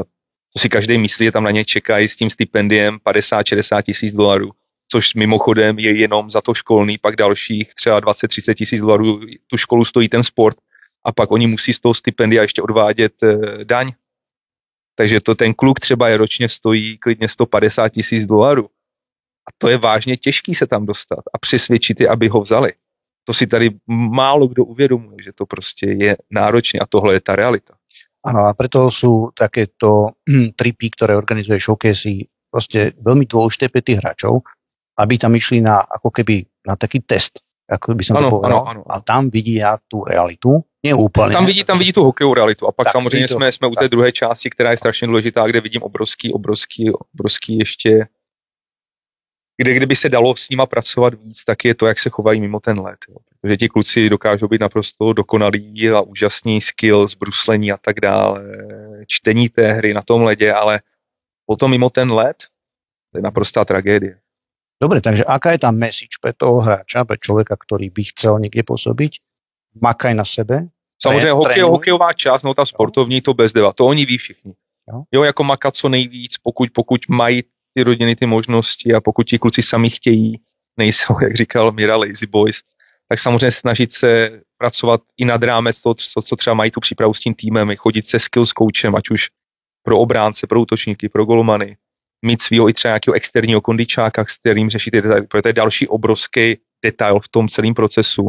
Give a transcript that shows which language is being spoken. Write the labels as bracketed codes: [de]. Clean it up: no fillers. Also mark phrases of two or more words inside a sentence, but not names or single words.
[cs] To si každý myslí, že tam na ně čekají s tím stipendiem 50-60 tisíc dolarů, což mimochodem je jenom za to školný, pak dalších třeba 20-30 tisíc dolarů tu školu stojí ten sport a pak oni musí z toho stipendia ještě odvádět daň. Takže ten kluk třeba je ročně stojí klidně 150 tisíc dolarů. A to je vážně těžký se tam dostat a přesvědčit je, aby ho vzali. To si tady málo kdo uvědomuje, že to prostě je náročné a tohle je ta realita. [sk] Áno, a preto sú takéto tripy, ktoré organizuje Showcasey, proste veľmi dôležité pre tých hráčov, aby tam išli na taký test, ako by som to povedal. [cs] Ano. [sk] A tam vidia tú realitu, nie úplne. [cs] Tam vidí tu hokejovou realitu. A pak tak, samozřejmě jsme u té druhé části, která je strašně důležitá, kde vidím obrovský ještě, kdyby se dalo s nima pracovat víc, tak je to, jak se chovají mimo ten led. Jo. Protože ti kluci dokážou být naprosto dokonalí a úžasný skill, zbruslení a tak dále, čtení té hry na tom ledě, ale potom mimo ten led, to je naprostá tragédie. [sk] Dobre, takže aká je tá message pre toho hráča, pre človeka, ktorý by chcel niekde pôsobiť? Makaj na sebe. [cs] Samozřejmě hokejová část, no ta sportovní, to bez deva, to oni ví všichni. Jo, jako makat co nejvíc, pokud mají ty rodiny ty možnosti a pokud ti kluci sami chtějí, nejsou, jak říkal Mira, [en] lazy boys, [cs] tak samozřejmě snažit se pracovat i nad rámec toho, co třeba mají tu přípravu s tím týmem, chodit se skills coachem, ať už pro obránce, pro útočníky, pro golmany, mít svýho i třeba nějakého externího kondičáka, s kterým řešíte detaily, protože to je další obrovský detail v tom celém procesu.